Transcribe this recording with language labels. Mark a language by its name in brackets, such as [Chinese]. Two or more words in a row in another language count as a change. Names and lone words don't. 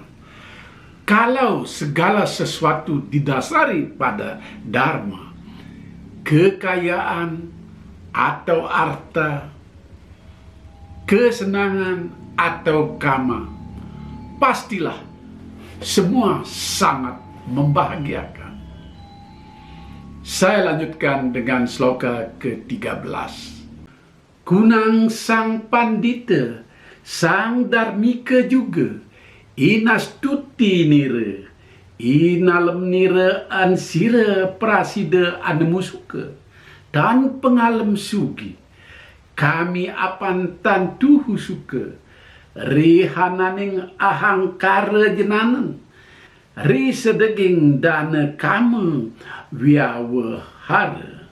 [Indonesian] Kalau segala sesuatu didasari pada dharma, kekayaan atau arta, kesenangan atau kama, pastilah semua sangat membahagiakan. Saya lanjutkan dengan sloka ke-13. [Kawi] Kunang sang pandita, sang dharmika juga, inastuti nira, inalem nira ansira prasida anemusuka, dan pengalem sugi, kami apan tantuhu suka, rihananing ahangkara jenanen, ri sedeging dana kama wiawahara.